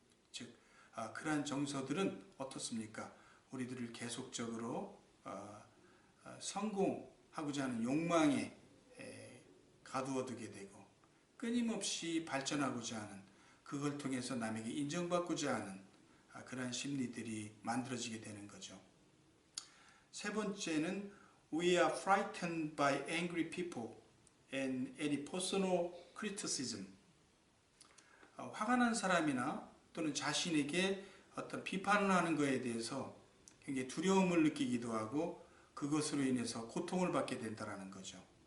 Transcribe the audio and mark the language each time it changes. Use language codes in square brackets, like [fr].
[ko] 즉 그러한 정서들은 어떻습니까? 우리들을 계속적으로 성공하고자 하는 욕망에 가두어두게 되고 끊임없이 발전하고자 하는, 그걸 통해서 남에게 인정받고자 하는 그러한 심리들이 만들어지게 되는 거죠. 세 번째는 [en] We are frightened by angry people and any personal criticism. [ko] 화가 난 사람이나 또는 자신에게 어떤 비판을 하는 것에 대해서 굉장히 두려움을 느끼기도 하고 그것으로 인해서 고통을 받게 된다는 거죠.